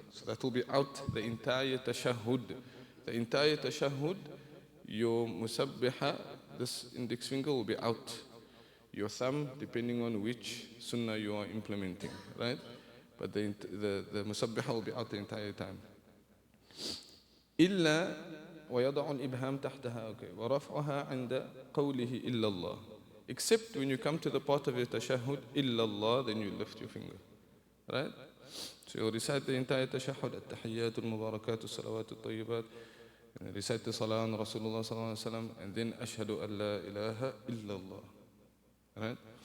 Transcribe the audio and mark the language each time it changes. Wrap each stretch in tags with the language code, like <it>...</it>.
<en>So that will be out the entire tashahhud. The entire tashahhud, your musabbiha, this index finger will be out. Your thumb, depending on which sunnah you are implementing, right? But the musabbiha will be out the entire time.</en> <ar>إلا ويضع الإبهام تحتها ورفعها عند قوله إلا الله.</ar> <en>Except when you come to the part of your tashahhud,</en> <ar>إلا الله,</ar> <en>then you lift your finger, right? So you recite the entire tashahhud,</en> <ar>التحيات المباركات الصلوات الطيبات,</ar> <en>and recite the salah on Rasulullah sallallahu alaihi wasallam, and then</en> <ar>أشهد أن لا إله إلا الله,</ar> <en>right?</en>